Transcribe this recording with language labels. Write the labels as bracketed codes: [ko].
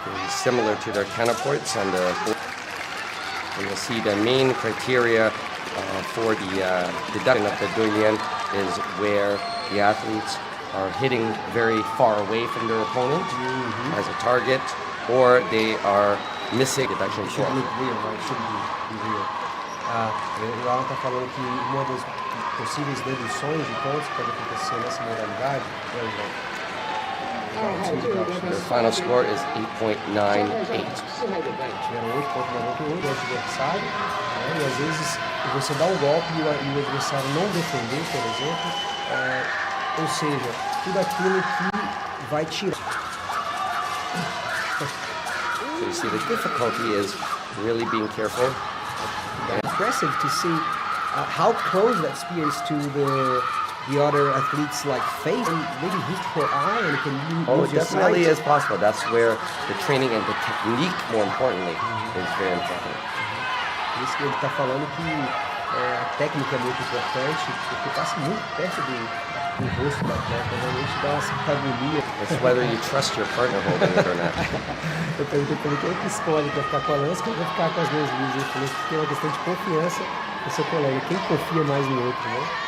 [en] Similar to their counterparts, and you'll see the main criteria for the deduction of the Duilian is where the athletes are hitting very far away from their opponent as a target, or they are missing deduction for. [pt] O Alan está falando que uma das possíveis deduções de pontos que pode acontecer nessa modalidade [en] Their final score is 8.98. [pt] Tiveram 8.98 do adversário, e às vezes você dá um golpe e o adversário não defender, por exemplo, ou seja, tudo aquilo que vai tirar. [en] So you see the difficulty is really being careful. Impressive to see how close that spear is to the other athletes' like face, and maybe hit her eye, and it can lose your sight. Definitely is possible. That's where the training and the technique, more importantly, is very important. [pt] Por isso que ele está falando que a técnica é muito importante, porque passa muito perto do rosto da atleta, realmente dá uma certa agonia. [en] It's whether you trust your partner holding it or not. [pt] Eu perguntei para ele quem é que escolhe para ficar com a lança, quem vai ficar com as duas luzes. Ele falou que é uma questão de confiança do seu colega, quem confia mais no outro, né?